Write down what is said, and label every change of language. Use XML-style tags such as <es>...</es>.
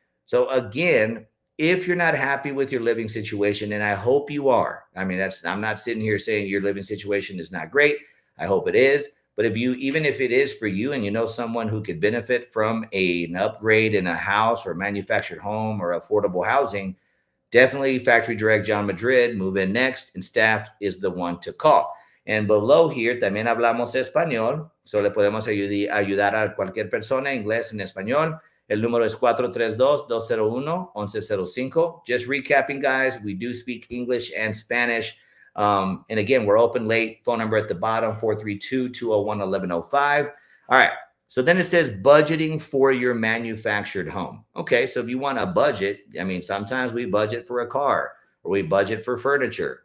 <en>So again, if you're not happy with your living situation, and I hope you are, I mean, I'm not sitting here saying your living situation is not great. I hope it is. But even if it is for you and you know someone who could benefit from an upgrade in a house or manufactured home or affordable housing, definitely Factory Direct John Madrid, Move In Next, and staff is the one to call. And below here</en> <es>también hablamos español, so le podemos ayudar a cualquier persona, inglés en español. El número es 432-201-1105.</es> <en>Just recapping, guys, we do speak English and Spanish. And again, we're open late. Phone number at the bottom, 432-201-1105. All right. So then it says budgeting for your manufactured home. Okay, so if you want a budget, I mean, sometimes we budget for a car or we budget for furniture.</en>